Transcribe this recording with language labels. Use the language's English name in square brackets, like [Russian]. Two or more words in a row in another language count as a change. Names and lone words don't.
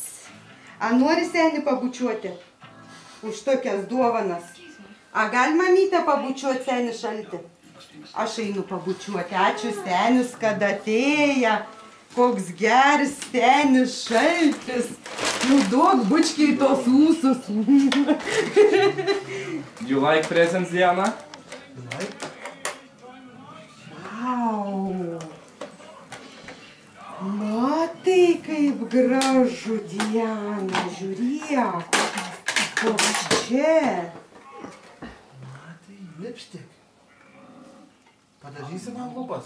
[Lithuanian] A nori senį pabučiuoti? Už tokias dovanas. A gal mamytę pabučiuoti senį šaltį? Aš einu pabučiuoti. Ačiū senis, kad atėję. Koks geras senis šaltis. Nu, duok bučkiai tos ūsus. [English] You like presents, Diana? [Lithuanian] Vau. Matai, kaip gražu, Diana, žiūrėk. Koks čia? Matai, lipstik. Padažysi man lūpas.